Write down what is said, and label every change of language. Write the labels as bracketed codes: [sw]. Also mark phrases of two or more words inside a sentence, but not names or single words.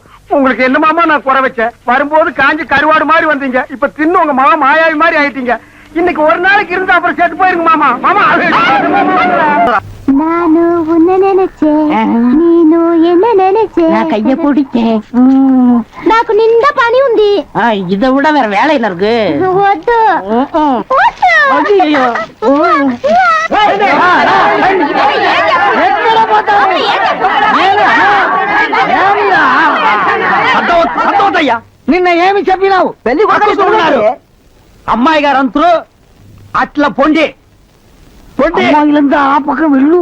[ta] உங்களுக்கு என்ன மாமா நான் குறை வச்சேன்? வரும்போது காஞ்சி கருவாடு மாதிரி வந்தீங்க, இப்ப தின்னு உங்க மாமா மாயாவி மாதிரி ஆயிட்டீங்க. இன்னைக்கு ஒரு நாளைக்கு இருந்தா அப்புறம் செத்து போயிருங்க மாமா. மாமா நானு உன்ன நினைச்சேன், நீனு என்ன நினைச்சேன். நான் கைய பிடிச்சேன். [te] నాకు నిండా పని ఉంది. [ta] இதை விட வேற வேலை என்ன இருக்கு? [te] వద్దు వద్దు. [ta] ஐயோ. [te] నిన్న ఏమి చెప్పినావు? పెళ్లి కొడుకున్నారు అమ్మాయి గారు అంతరు అట్లా పొండి పొండి అమ్మాయిలంతా ఆ పక్కన వెళ్ళు.